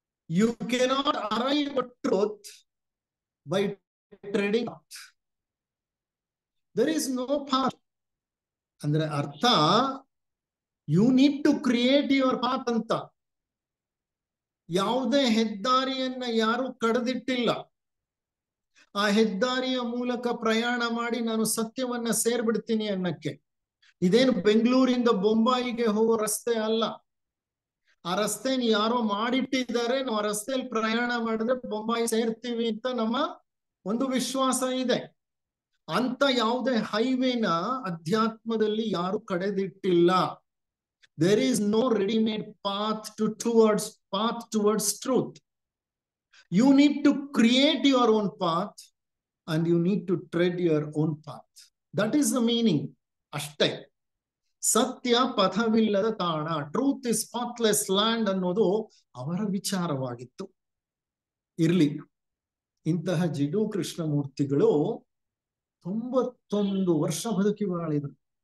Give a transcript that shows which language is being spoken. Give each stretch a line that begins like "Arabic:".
English: You cannot arrive at truth by treading path. There is no path.
Kannada: ಅಂದ್ರೆ ಅರ್ಥ,
English: You need to create your path ಅಂತ.
Kannada: ಯಾವುದೇ ಹೆದ್ದಾರಿಯನ್ನ ಯಾರು ಕಡ್ದಿಟ್ಟಿಲ್ಲ. ಆ ಹೆದ್ದಾರಿಯ ಮೂಲಕ ಪ್ರಯಾಣ ಮಾಡಿ ನಾನು ಸತ್ಯವನ್ನ ಸೇರ್ಬಿಡ್ತೀನಿ ಅನ್ನಕ್ಕೆ. ಇದೇನು ಬೆಂಗಳೂರಿಂದ ಬೊಂಬಾಯಿಗೆ ಹೋಗೋ ರಸ್ತೆ ಅಲ್ಲ. ಆ ರಸ್ತೆನ ಯಾರೋ ಮಾಡಿಟ್ಟಿದ್ದಾರೆ. ನಾವು ಆ ರಸ್ತೆಯಲ್ಲಿ ಪ್ರಯಾಣ ಮಾಡಿದ್ರೆ ಬೊಂಬಾಯಿ ಸೇರ್ತೀವಿ ಅಂತ ನಮ್ಮ ಒಂದು ವಿಶ್ವಾಸ ಇದೆ. ಅಂತ ಯಾವುದೇ ಹೈವೇನ ಅಧ್ಯಾತ್ಮದಲ್ಲಿ ಯಾರು ಕಡೆದಿಟ್ಟಿಲ್ಲ.
English: There is no ready-made path towards truth. You need to create your own path and you need to tread your own path. That is the meaning. ಅಷ್ಟೇ.
Kannada: ಸತ್ಯ ಪಥವಿಲ್ಲದ ತಾಣ,
English: truth is pathless land
Kannada: ಅನ್ನೋದು ಅವರ ವಿಚಾರವಾಗಿತ್ತು. ಇರ್ಲಿ, ಇಂತಹ ಜಿಡ್ಡು ಕೃಷ್ಣಮೂರ್ತಿಗಳು 91 ವರ್ಷ ಬದುಕಿ ಬಾಳಿದರು.